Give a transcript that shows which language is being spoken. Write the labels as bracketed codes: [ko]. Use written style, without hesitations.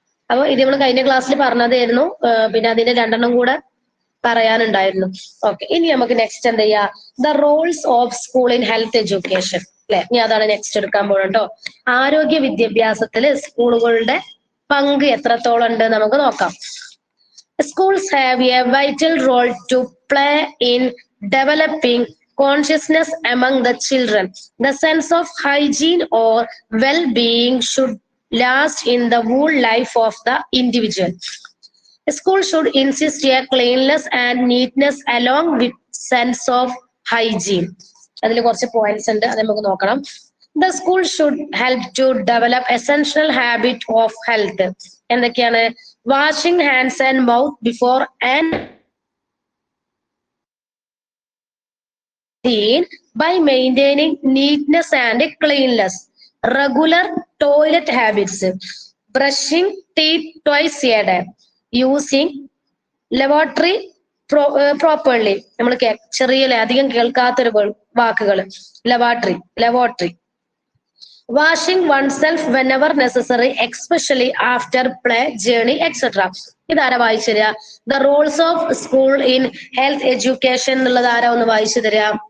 [ml] അപ്പൊ ഇത് നമ്മൾ കഴിഞ്ഞ ക്ലാസ്സിൽ പറഞ്ഞതായിരുന്നു. പിന്നെ അതിന്റെ 2 കൂടെ പറയാനുണ്ടായിരുന്നു. ഓക്കെ. ഇനി നമുക്ക് നെക്സ്റ്റ് എന്ത് ചെയ്യാ? [en] the roles of school in health education [ml] അല്ലെ. ഇനി അതാണ് നെക്സ്റ്റ് എടുക്കാൻ പോകുന്നത്. ആരോഗ്യ വിദ്യാഭ്യാസത്തില് സ്കൂളുകളുടെ പങ്ക് എത്രത്തോളം ഉണ്ട് നമുക്ക് നോക്കാം. [en] Schools have a vital role to play in developing consciousness among the children. The sense of hygiene or well-being should last in the whole life of the individual. A school should insist on cleanliness and neatness along with sense of hygiene. [ml] അതിൽ കുറച്ച് points ഉണ്ട്, അത് നമുക്ക് നോക്കണം. [en] The school should help to develop essential habit of health. [ml] എന്തൊക്കെയാണ്? [en] Washing hands and mouth before and by maintaining neatness and cleanliness. Regular toilet habits. Brushing teeth twice a day. Using lavatory properly. [ml] നമ്മൾ ചെറിയ അധികം കേൾക്കാത്തൊരു വാക്കുകൾ. [en] lavatory. Washing oneself whenever necessary, especially after play, journey, etc. [ml] ഇതാരാ വായിച്ചു തരിക? [en] the roles of school in health education [ml] എന്നുള്ളത് ആരാ ഒന്ന് വായിച്ചു തരിക?